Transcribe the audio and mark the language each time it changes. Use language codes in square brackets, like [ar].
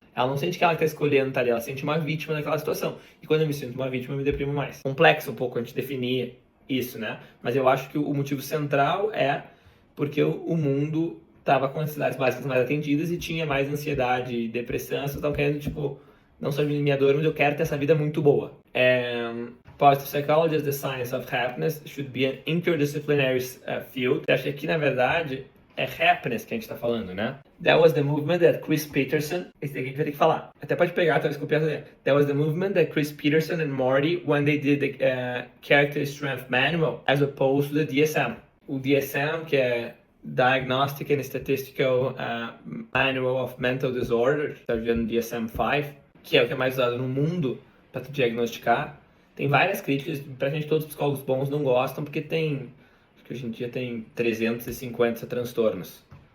[pt] Ela não sente que ela está escolhendo estar ali, ela se sente uma vítima naquela situação. E quando eu me sinto uma vítima, eu me deprimo mais. Complexo um pouco a gente definir isso, né? Mas eu acho que o motivo central é porque o mundo estava com as necessidades básicas mais atendidas e tinha mais ansiedade e depressão. Vocês estão querendo, tipo, não só diminuir minha dor, mas eu quero ter essa vida muito boa. [en] Positive psychology as the science of happiness should be an interdisciplinary field. [pt] Eu acho que aqui, na verdade, é happiness que a gente está falando, né? [en] That was the movement that Chris Peterson... [pt] Esse daqui a gente vai ter que falar. Até pode pegar, talvez copiar. [en] That was the movement that Chris Peterson and Morty, when they did the Character Strength Manual, as opposed to the DSM. [pt] O DSM, que é Diagnostic and Statistical Manual of Mental Disorders, está vendo DSM-5, que é o que é mais usado no mundo para tu diagnosticar. Tem várias críticas, praticamente todos os psicólogos bons não gostam, porque acho que hoje em dia tem 350 transtornos.